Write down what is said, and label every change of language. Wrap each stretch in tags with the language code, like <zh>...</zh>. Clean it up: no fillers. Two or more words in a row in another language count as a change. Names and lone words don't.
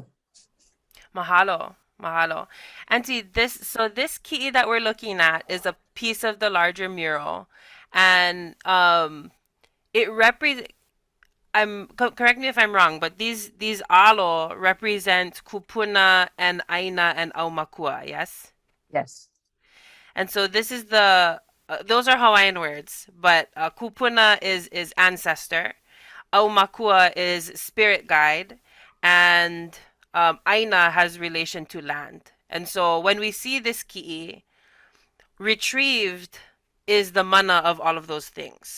<haw>Mahalo. Mahalo.</haw> <en>Auntie, this ki'i that we're looking at is a piece of the larger mural. And it represents, correct me if I'm wrong, but these alo represent kūpuna and ʻaina and ʻaumakua, yes? Yes. And so this is those are Hawaiian words, but kūpuna is ancestor, ʻaumakua is spirit guide, and ʻaina has relation to land. And so when we see this ki'i, retrieved is the mana of all of those things.</en>